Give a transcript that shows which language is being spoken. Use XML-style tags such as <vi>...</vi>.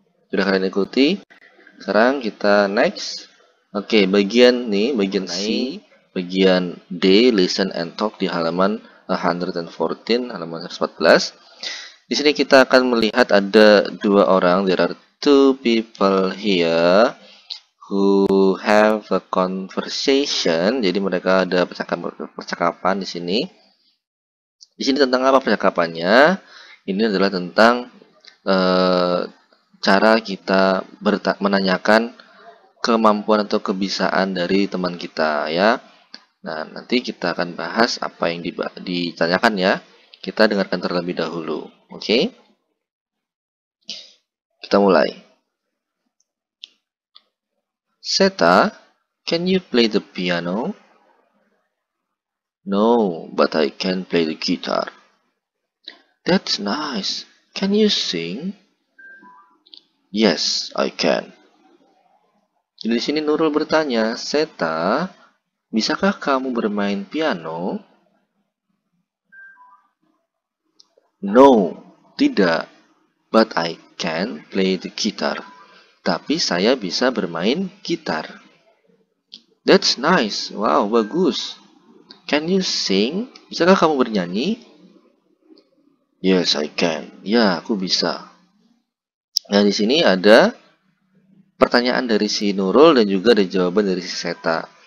<id>Sudah kalian ikuti. Sekarang kita next. Oke, bagian C, bagian D,</id> <en>listen and talk</en> <id>di halaman 114, halaman 114. Di sini kita akan melihat ada dua orang.</id> <en>There are two people here who have a conversation.</en> <id>Jadi mereka ada percakapan di sini. Di sini tentang apa percakapannya? Ini adalah tentang cara kita menanyakan kemampuan atau kebiasaan dari teman kita ya. Nah, nanti kita akan bahas apa yang ditanyakan ya. Kita dengarkan terlebih dahulu. Oke? Kita mulai.</id> <en>Seta, can you play the piano? No, but I can play the guitar. That's nice. Can you sing? Yes, I can.</en> <id>Jadi di sini Nurul bertanya, Seta, bisakah kamu bermain piano? No, tidak.</id> <en>But I can play the guitar.</en> <id>Tapi saya bisa bermain gitar.</id> <en>That's nice.</en> <id>Wow, bagus.</id> <en>Can you sing?</en> <id>Bisakah kamu bernyanyi?</id> <en>Yes, I can.</en> <id>Ya, aku bisa. Nah, di sini ada pertanyaan dari si Nurul dan juga ada jawaban dari si Seta.</id>